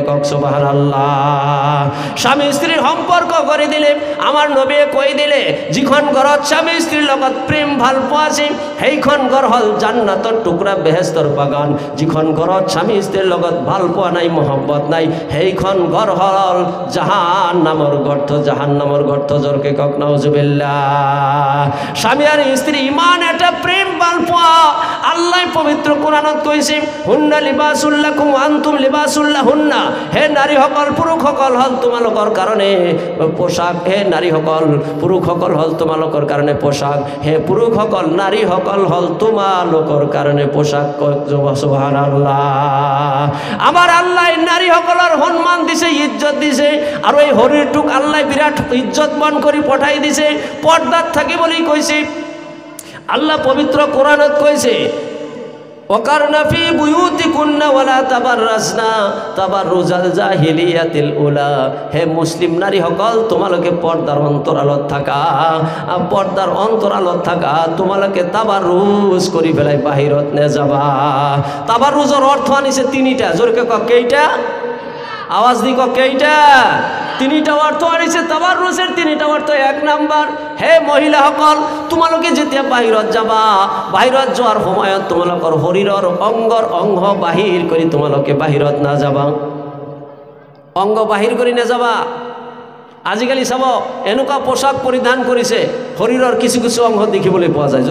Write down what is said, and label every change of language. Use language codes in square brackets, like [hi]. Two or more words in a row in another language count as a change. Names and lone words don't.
[as] কক [ar] سبحان الله. [as] স্বামী স্ত্ৰীৰ সম্পৰ্ক কৰি দিলে। আমাৰ নবীয়ে কৈ দিলে, যিখন ঘৰত স্বামী স্ত্ৰীৰ লগত প্ৰেম ভাল পোৱা আছে, সেইখন ঘৰ হ'ল জান্নাতৰ টুকুৰা, বেহেস্তৰ বাগান। যিখন ঘৰত স্বামী স্ত্ৰীৰ লগত ভাল পোৱা নাই, মহব্বত নাই, সেইখন ঘৰ হ'ল জাহান্নামৰ গর্ত, জাহান্নামের গর্ত। জোরকে কক [ar] نعوذ بالله. [as] স্বামী আর স্ত্রী ইমান এটা প্রেম ভাল পোৱা, আল্লাহ পবিত্র কোরআনত কৈছে, [ar] هن لباس لكم وأنتم لباس لهن. [as] হে নারীসকল, পুৰুষসকল হ'ল তোমালোকৰ কাৰণে পোশাক। হে নারীসকল, পুৰুষসকল হ'ল তোমালোকৰ কাৰণে পোশাক। হে পুৰুষসকল, নারীসকল হ'ল তোমালোকৰ কাৰণে পোশাক। [ar] سبحان الله. [as] আমার আল্লাহ নারীসকলৰ সম্মান দিছে, ইজ্জত দিছে, আৰু এই শৰীৰটোক আল্লাহ বিৰাট ইজ্জতমান কৰি পঠাই দিছে। পৰ্দাত থাকিবলৈ কৈছে। আল্লাহ পবিত্র কোরআনত কৈছে, [ar] وقرن في بيوتكن ولا تبرجن تبرج الجاهلية الأولى. [as] হে মুসলিম নারীসকল, তোমালোকে পর্দার অন্তরালত থাকা, পর্দার অন্তরালত থাকা, তোমালোকে তাবাররুজ কৰি পেলাই বাহিৰত নেযাবা। তাবাররুজৰ অৰ্থ আনিছে 3টা। জোৰকে কক, কেইটা? আওয়াজ দি কক, কেইটা? 3টা অর্থ আনিছে তাবাররুজের। 3টা অর্থ। 1 নাম্বার, হে মহিলাসকল, তোমালোকে যেতিয়া বাহিৰত যাবা, বাহিৰত যোৱাৰ সময়ত তোমালোকৰ শৰীৰৰ অংগ বাহিৰ কৰি তোমালোকে বাহিৰত নাযাবা। অংগ বাহিৰ কৰি নাযাবা। আজিকালি চাব, এনেকুৱা পোশাক পৰিধান কৰিছে, শৰীৰৰ কিছু কিছু অংগ দেখিবলৈ পোৱা যায়।